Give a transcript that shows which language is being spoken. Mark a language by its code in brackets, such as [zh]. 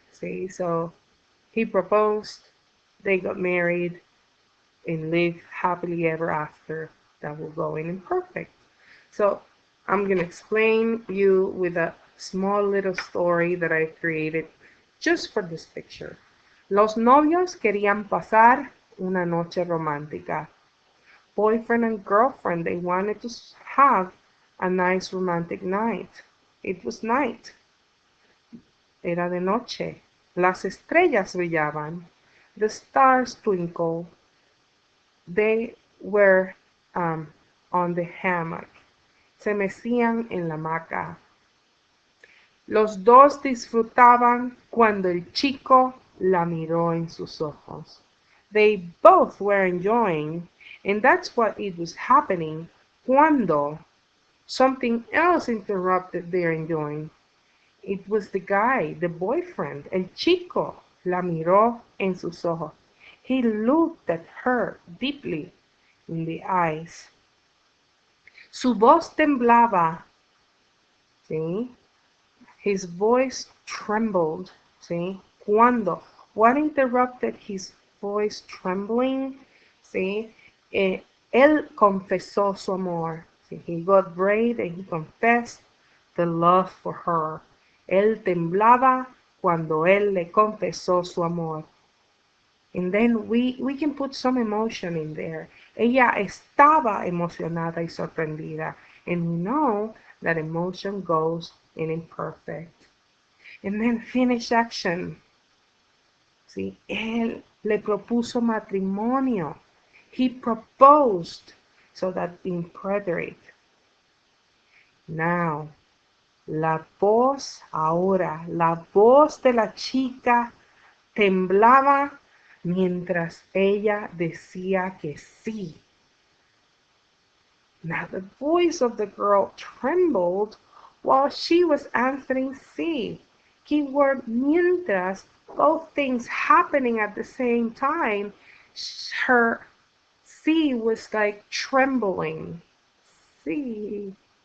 [en] See, so he proposed, they got married, and lived happily ever after. That will go in imperfect. So I'm gonna explain you with a small little story that I created just for this picture. [es] Los novios querían pasar una noche romántica. [en] Boyfriend and girlfriend, they wanted to have a nice romantic night. It was night. [es] Era de noche. Las estrellas brillaban. [en] The stars twinkled. They were on the hammock. [es] Se mecían en la hamaca. Los dos disfrutaban cuando el chico la miró en sus ojos. [en] They both were enjoying, and that's what it was happening cuando something else interrupted their enjoying. It was the guy, the boyfriend, el chico, [es] la miró en sus ojos. [en] He looked at her deeply in the eyes. [es] Su voz temblaba, ¿sí? [en] His voice trembled, ¿sí? Cuando, what interrupted his voice trembling, ¿sí? [es] Él confesó su amor. [en] ¿Sí? He got brave and he confessed the love for her. [es] Él temblaba cuando él le confesó su amor. [en] And then we can put some emotion in there. [es] Ella estaba emocionada y sorprendida. [en] And we know that emotion goes in imperfect. And then finish action. ¿Sí? [es] Él le propuso matrimonio. [en] He proposed, so that in preterite. Now, [es] La voz ahora, la voz de la chica temblaba mientras ella decía que sí. [en] Now the voice of the girl trembled while she was answering sí. Keyword mientras, both things happening at the same time. Her sí was like trembling. Sí.